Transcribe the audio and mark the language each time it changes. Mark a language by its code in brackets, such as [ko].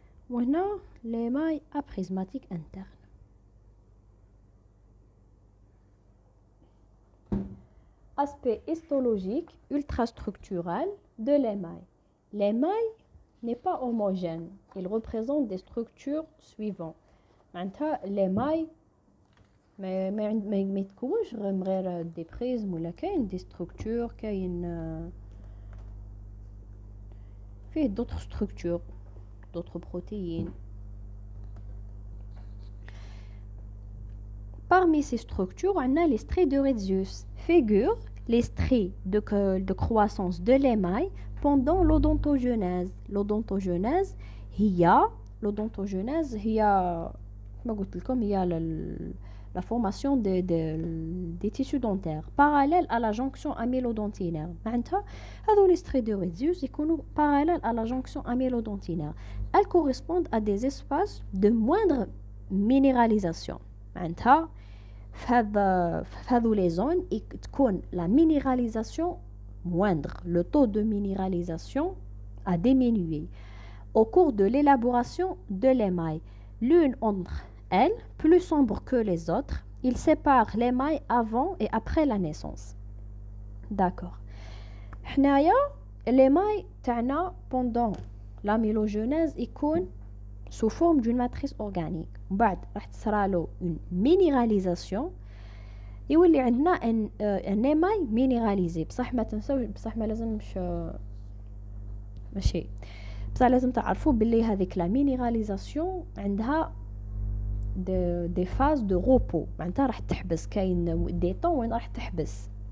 [fr] وهنا l'émail aprismatique interne. Aspect histologique ultrastructural de l'émail. L'émail n'est pas homogène. Il représente des structures suivantes. [ar] معناتها l'émail ما يتكونش غير دي بريزم ولا كاين دي ستركتور، كاين فيه [fr] d'autres structures, d'autres protéines. Parmi ces structures, on a les stries de Retzius, figurent les stries de croissance de l'émail pendant l'odontogenèse. [ar] L'odontogenèse هي كما قلت لكم هي [fr] la formation des tissus dentaires parallèle à la jonction amylodontinaire. [ar] معناتها هذو [fr] les traits de Retzius [ar] يكونوا [fr] parallèles à la jonction amylodontinaire. Elles correspondent à des espaces de moindre minéralisation. [ar] معناتها في هذو [fr] les zones [ar] تكون [fr] la minéralisation moindre. Le taux de minéralisation a diminué au cours de l'élaboration de l'émail. L'une entre elles, plus sombre que les autres, il sépare l'émail avant et après la naissance. D'accord. [ar] حنايا [fr] l'émail [ar] تاعنا [fr] pendant l'amylogenèse [ar] يكون [fr] sous forme d'une matrice organique. [ar] بعد راح تصرالو [fr] une minéralisation [ar] يولي عندنا ان [fr] émail minéralisé. [ar] بصح ما تنساوش، بصح ما لازمش ماشي، بصح لازم تعرفوا باللي هذيك لا مينيراليزاسيون عندها دي فاز دو روبو، معناتها راح تحبس، كاين دي طون وين راح تحبس.